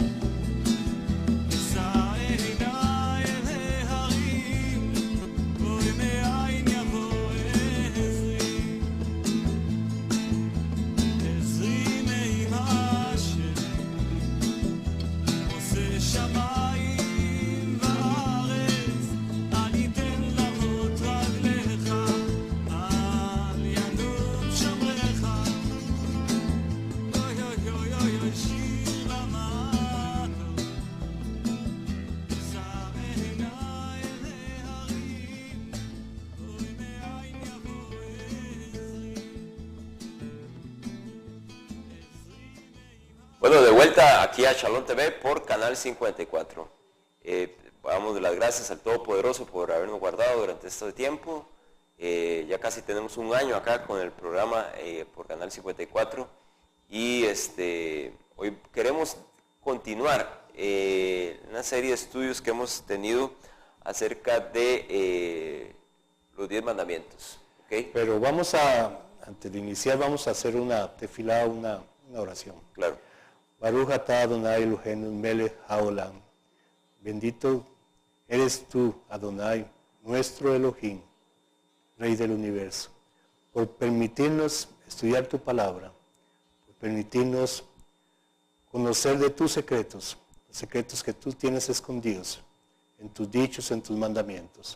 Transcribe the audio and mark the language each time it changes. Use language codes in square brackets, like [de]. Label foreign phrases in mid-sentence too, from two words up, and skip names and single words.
[he] אשא עיניי אל ההרים, אוי מאין יבוא עזרי, עזרי מעם השם עושה שמיים וארץ, אל ייתן למות רגליך, אל ינום שומרך. אוי אוי אוי אוי אוי שיר למעלות, אשא עיניי אל ההרים, אוי מאין יבוא עזרי. [es] Bueno, de vuelta aquí a Shalom TV por Canal 54. Damos las gracias al Todopoderoso por habernos guardado durante este tiempo. Ya casi tenemos un año acá con el programa por Canal 54. Y hoy queremos continuar una serie de estudios que hemos tenido acerca de los 10 mandamientos. ¿Okay? Pero antes de iniciar, vamos a hacer una tefilá, una oración. Claro. [he] ברוך אתה אדני אלהינו מלך העולם. [es] Bendito eres tú, Adonai, nuestro Elohim, Rey del universo, por permitirnos estudiar tu palabra, por permitirnos conocer de tus secretos, los secretos que tú tienes escondidos en tus dichos, en tus mandamientos.